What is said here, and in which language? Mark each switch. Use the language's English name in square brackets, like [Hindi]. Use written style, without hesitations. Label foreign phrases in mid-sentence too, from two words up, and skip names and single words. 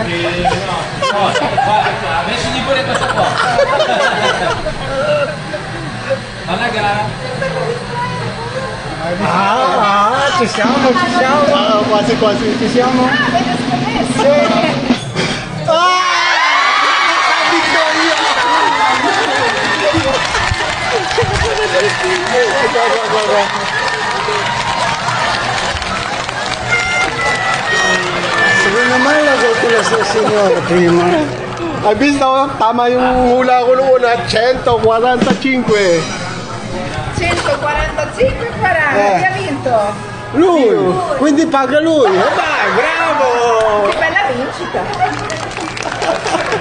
[Italian] Mettimi pure questo qua. [Filipino] Talaga? [Italian] Ci siamo. Quasi. Ci siamo? Sì. Vittoria! [Filipino] Sige naman, lagay ko lang sa senyor, [Italian] prima. Hai visto? [Filipino] Tama yung hula ko noong una, 145. [Italian] 145 hai vinto? Lui, quindi paga lui. Dai, bravo! Che bella vincita!